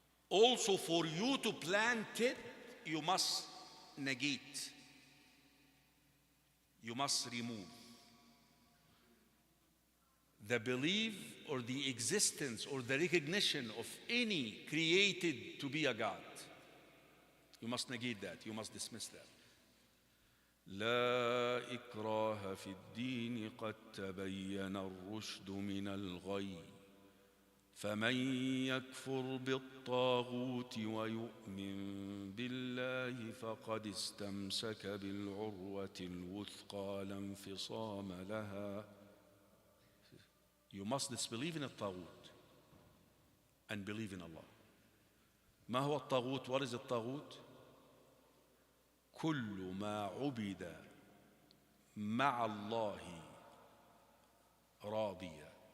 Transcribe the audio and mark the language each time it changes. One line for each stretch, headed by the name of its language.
English: Also, for you to plant it, you must negate. You must remove the belief or the existence or the recognition of any created to be a God. You must negate that. You must dismiss that.
Arabic: لا إكراه في الدين قد تبين الرشد من الغي فمن يكفر بالطاغوت ويؤمن بالله فقد استمسك بالعروة الوثقى لا انفصام لها.
English: You must disbelieve in الطاغوت and believe in Allah.
Arabic: ما هو الطاغوت?
English: What is الطاغوت?
Arabic: كل ما عبد مع الله راضيا.